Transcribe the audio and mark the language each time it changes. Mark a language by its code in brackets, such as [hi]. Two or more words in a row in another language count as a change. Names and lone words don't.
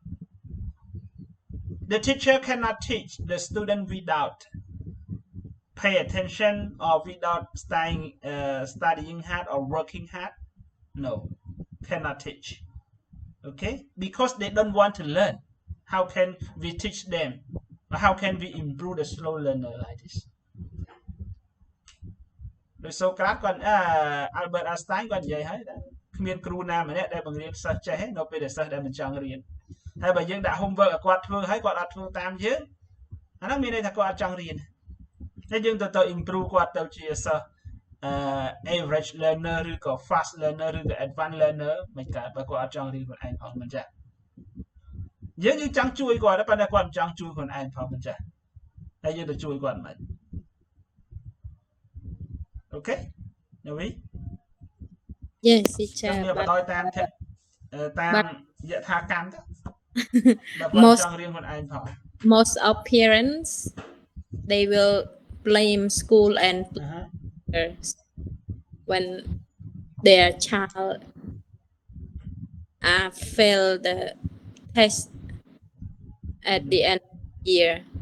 [en] The teacher cannot teach the student without pay attention or without studying hard or working hard. No, cannot teach. Okay, because they don't want to learn. How can we teach them? How can we improve the slow learner like this? [km] ដោយសូក្រាតគាត់Albert Einstein គាត់និយាយហើយគ្មានគ្រូណាម្នាក់ដែលបង្រៀនសិស្សចេះនៅពេលដែលសិស្សដែលមិនច ង់រៀនហើយបើយើងដាក់ homework ឲ្យគាត់ធ្វើហើយគាត់អត់ធ្វើតាមយើងអាហ្នឹងមានន័យថាគាត់អត់ចង់រៀនហើយយើងទៅ improve គាត់ទៅជាសិស្ស [en] average learner [km] ឬក៏ [en] fast learner [km] ឬក៏ [en] advanced learner [km] មិនកើតបើគាត់អត់ចង់រៀនខ្លួនឯងផងមិនចាយើងចង់ជួយគាត់តែប៉ុន្តែគាត់មិនចង់ជួយខ្លួនឯងផងមិនចាហើយយើងទៅជួយគាត់មិន Okay, Navi? [en] Yes, teacher. Most of parents, they will blame school and teachers when their child fail the test at the end of the year.